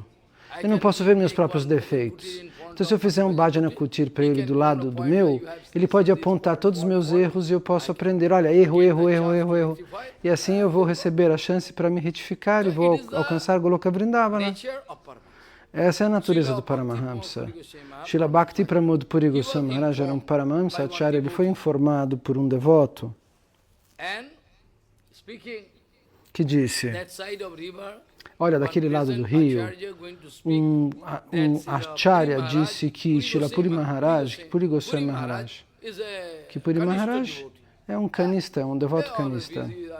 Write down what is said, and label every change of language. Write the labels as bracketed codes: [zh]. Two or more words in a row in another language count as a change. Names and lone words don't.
[pt] Eu não posso ver meus próprios defeitos. Então, se eu fizer um [sa] bhajana kuti [pt] para ele do lado do meu, ele pode apontar todos os meus erros e eu posso aprender, olha, erro. E assim eu vou receber a chance para me retificar e vou alcançar Goloka Vrindavana. Essa é a natureza do Paramahamsa. Srila Bhakti Pramod Puri Goswami Maharaj era um Paramahamsa Acharya. Ele foi informado por um devoto que disse, olha, daquele lado do rio, um Acharya disse que Srila Puri Maharaj, que Puri Goswami Maharaj, que Puri Maharaj é um canista, um devoto canista.